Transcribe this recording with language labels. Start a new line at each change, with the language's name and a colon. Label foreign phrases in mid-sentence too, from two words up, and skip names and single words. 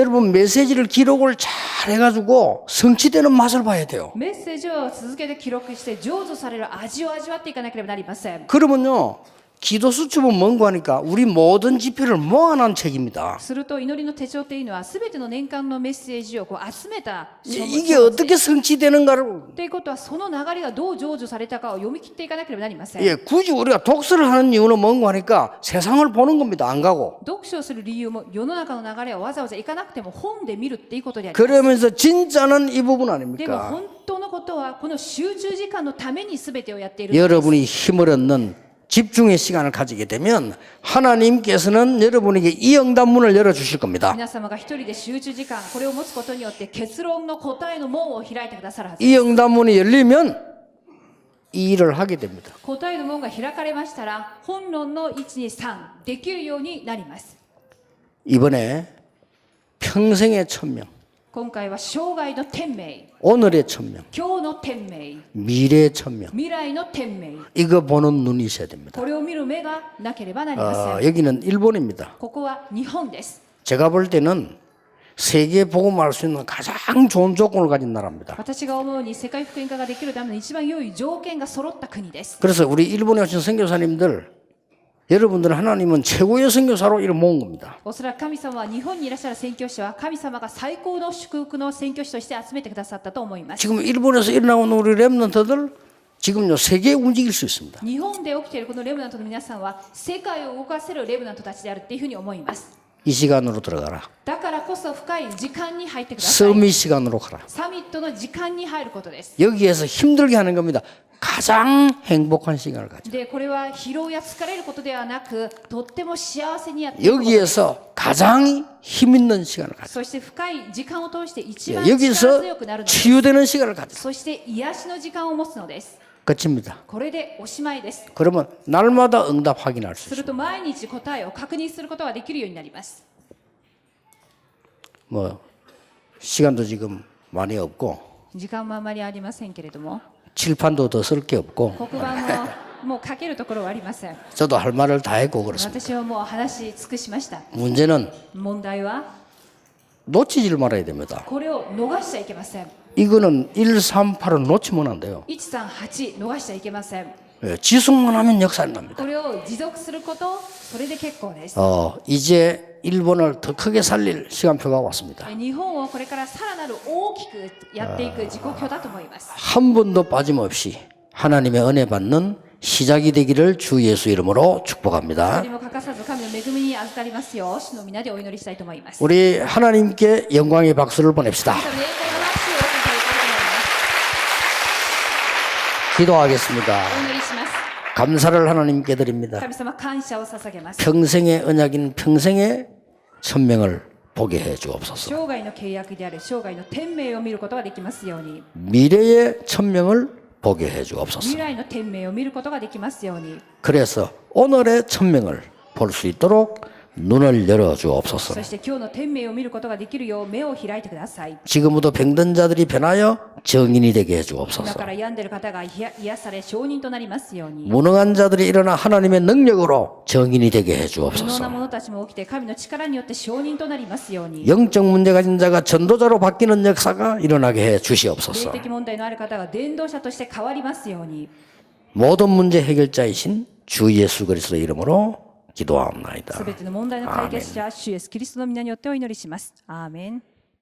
Korean: 여러분 메시지를 기록을 잘 해가지고 성취되는 맛을 봐야 돼요.
Japanese: メッセージを続けて記録して成就される味を味わっていかなければなりません。
Korean: 그러면요 기도 수첩은 뭔고 하니까 우리 모든 지표를 모아놓은 책입니다.
Japanese: すると祈りの手帳というのは全ての年間のメッセージをこう集めた書物
Korean: 이게 어떻게 성취되는가를
Japanese: ということはその流れがどう成就されたかを読み切っていかなければなりません。
Korean: 예, 굳이 우리가 독서를 하는 이유는 뭔고 하니까 세상을 보는 겁니다. 안 가고.
Japanese: 読書をする理由も世の中の流れをわざわざ行かなくても本で見るっていうことであります。
Korean: 그러면서 진짜는 이 부분
Japanese: でも
Korean: 아닙니까?
Japanese: 本当のことはこの集中時間のために全てをやっている。
Korean: 여러분이 힘을 얻는 집중의 시간을 가지게 되면 하나님께서는 여러분에게 이 응답문을 열어주실 겁니다.
Japanese: 皆様が一人で集中時間これを持つことによって結論の答えの門を開いてくださるはず。
Korean: 이 응답문이 열리면 이 일을 하게 됩니다.
Japanese: 答えの門が開かれましたら本論の123できるようになります。
Korean: 이번에 평생의 천명,
Japanese: 今回は生涯の天命、
Korean: 오늘의 천명,
Japanese: 今日の天命、
Korean: 미래의 천명,
Japanese: 未来の天命、
Korean: 이거 보는 눈이 있어야 됩니다.
Japanese: これを見る目がなければなりません。
Korean: 여기는 일본입니다.
Japanese: ここは日本です。
Korean: 제가 볼 때는 세계 복음할 수 있는 가장 좋은 조건을 가진 나라입니다.
Japanese: 私が思うに世界福音化ができるための一番良い条件が揃った国です。
Korean: 그래서 우리 일본에 오신 선교사님들, 여러분들은 하나님은 최고의 선교사로 이를 모은 겁니다.
Japanese: おそらく神様は日本にいらっしゃる宣教師は神様が最高の祝福の宣教師として集めてくださったと思います。
Korean: 지금 일본에서 일어나온 우리 렘넌트들 지금요 세계 움직일 수 있습니다.
Japanese: 日本で起きているこのレブナントの皆さんは世界を動かせるレブナントたちであるっていうふうに思います。
Korean: 이 시간으로 들어가라.
Japanese: だからこそ深い時間に入ってください。
Korean: 서밋 시간으로 가라.
Japanese: サミットの時間に入ることです。
Korean: 여기에서 힘들게 하는 겁니다. 가장 행복한 시간을 가져.
Japanese: でこれは疲労や疲れることではなくとっても幸せにやっていくことです。
Korean: 여기에서 가장 힘 있는 시간을 가져.
Japanese: そして深い時間を通して一番力
Korean: 여기서
Japanese: 強くなるのです。
Korean: 치유되는 시간을 가져.
Japanese: そして癒しの時間を持つのです。
Korean: 끝입니다.
Japanese: これでおしまいです。
Korean: 그러면 날마다 응답 확인할 수
Japanese: す
Korean: 있어요.
Japanese: ると毎日答えを確認することができるようになります。
Korean: 뭐 시간도 지금 많이 없고
Japanese: 時間もあまりありませんけれども
Korean: 칠판도 더 쓸 게 없고
Japanese: 黒板ももう書けるところはありません。
Korean: 저도 할 말을 다 했고 그렇습니다.
Japanese: 私はもう話し尽くしました。
Korean: 문제는
Japanese: 問題は
Korean: 놓치질 말아야 됩니다.
Japanese: これを逃しちゃいけません。
Korean: 이거는 138을 놓치면 안 돼요.
Japanese: 138 逃しちゃいけません。
Korean: 예, 지속만 하면 역사는 납니다.
Japanese: これを持続することそれで結構です。
Korean: 이제 일본을 더 크게 살릴 시간표가 왔습니다.
Japanese: 日本をこれからさらなる大きくやっていく時刻表だと思います。
Korean: 한 번도 빠짐없이 하나님의 은혜 받는 시작이 되기를 주 예수 이름으로
Japanese: 一
Korean: 축복합니다.
Japanese: 人も欠かさず神の恵みに預かりますよう主の皆でお祈りしたいと思います。
Korean: 우리 하나님께 영광의 박수를 보냅시다.
Japanese: 神様に栄光の拍手をお送りいただきたいと思います。
Korean: 기도하겠습니다.
Japanese: お祈りします。
Korean: 감사를 하나님께 드립니다.
Japanese: 神様感謝を捧げます。
Korean: 평생의 언약인 평생의 천명을 보게 해 주옵소서.
Japanese: 生涯の契約である生涯の天命を見ることができますように。
Korean: 미래의 천명을 보게 해 주옵소서.
Japanese: 未来の天命を見ることができますように。
Korean: 그래서 오늘의 천명을 볼 수 있도록 눈을 열어 주옵소서.
Japanese: そして今日の天命を見ることができるよう目を開いてください。
Korean: 지금부터 병든 자들이 변하여 정인이 되게 해
Japanese: 今
Korean: 주옵소서.
Japanese: から病んでいる方が癒され証人となりますように。
Korean: 무능한 자들이 일어나 하나님의 능력으로 정인이 되게 해
Japanese: 無能な
Korean: 주옵소서.
Japanese: 者たちも起きて神の力によって証人となりますように。
Korean: 영적 문제 가진 자가 전도자로 바뀌는 역사가 일어나게 해
Japanese: 霊
Korean: 주시옵소서.
Japanese: 的問題のある方が伝道者として変わりますように。
Korean: 모든 문제 해결자이신 주 예수 그리스도의 이름으로 기도하옵나이다.
Japanese: すべての問題の解決者、主イエスキリストの皆によってお祈りします。アーメン。